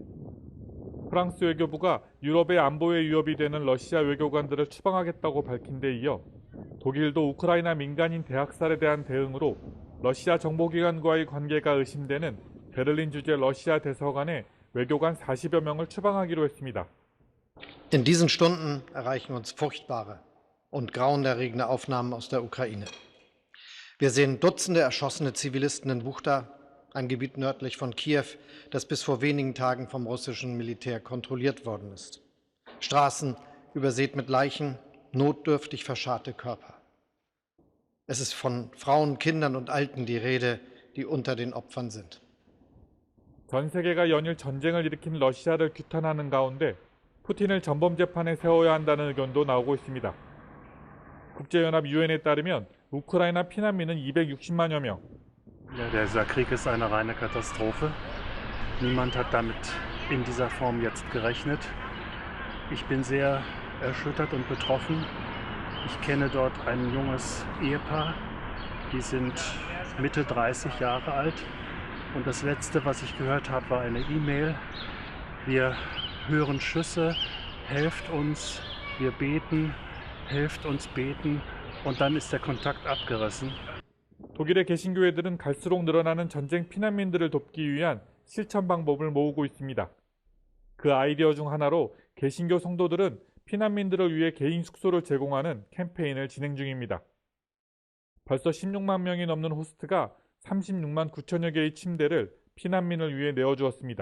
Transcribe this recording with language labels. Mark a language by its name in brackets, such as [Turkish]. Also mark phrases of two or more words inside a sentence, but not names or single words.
[Korean] 프랑스 외교부가 유럽의 안보에 위협이 되는 러시아 외교관들을 추방하겠다고 밝힌 데 이어 독일도 우크라이나 민간인 대학살에 대한 대응으로 러시아 정보기관과의 관계가 의심되는 베를린 주재 러시아 대사관에 외교관 40여 명을 추방하기로 했습니다. [German] In diesen Stunden erreichen uns furchtbare und grauenerregende Aufnahmen aus der Ukraine. Wir sehen Dutzende erschossene Zivilisten in Buchta, ein Gebiet nördlich von Kiew, das bis vor wenigen Tagen vom russischen Militär kontrolliert worden ist. Straßen übersät mit Leichen, notdürftig verscharrte Körper. Es ist von Frauen, Kindern und Alten die Rede, die unter den Opfern sind. [Korean] 전 세계가 연일 전쟁을 일으킨 러시아를 규탄하는 가운데 푸틴을 전범 재판에 세워야 한다는 의견도 나오고 있습니다. 국제연합 UN에 따르면 우크라이나 피난민은 260만여 명. [German] Dieser Krieg ist eine reine Katastrophe. Niemand hat damit in dieser Form jetzt gerechnet. Ich bin sehr erschüttert und betroffen. Ich kenne dort ein junges Ehepaar, die sind Mitte 30 Jahre alt. Und das Letzte, was ich gehört habe, war eine E-Mail. Wir hören Schüsse, helft uns, wir beten, helft uns beten. Und dann ist der Kontakt abgerissen. [Korean] 독일의 개신교회들은 갈수록 늘어나는 전쟁 피난민들을 돕기 위한 실천 방법을 모으고 있습니다. 그 아이디어 중 하나로 개신교 성도들은 피난민들을 위해 개인 숙소를 제공하는 캠페인을 진행 중입니다. 벌써 16만 명이 넘는 호스트가 36만 9천여 개의 침대를 피난민을 위해 내어주었습니다.